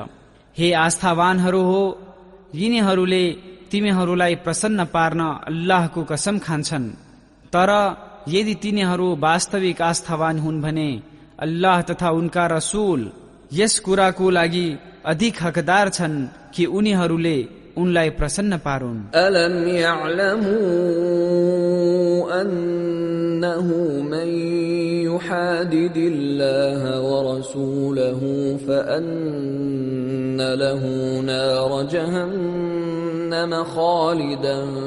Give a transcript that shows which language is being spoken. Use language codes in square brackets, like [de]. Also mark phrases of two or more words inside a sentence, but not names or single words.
[ne] हे आस्थावानहरू हो, यिनीहरूले तिमीहरूलाई प्रसन्न पार्न अल्लाहको कसम खान्छन्। तर यदि तिनीहरू वास्तविक आस्थावान हुन् भने अल्लाह तथा उनका रसूल यस कुराको लागि अधिक हकदार छन् कि उनीहरूले उनलाई प्रसन्न पारुन्। [ar] ألم يعلموا أنه من يحادد الله ورسوله فأن له نار جهنم خالدا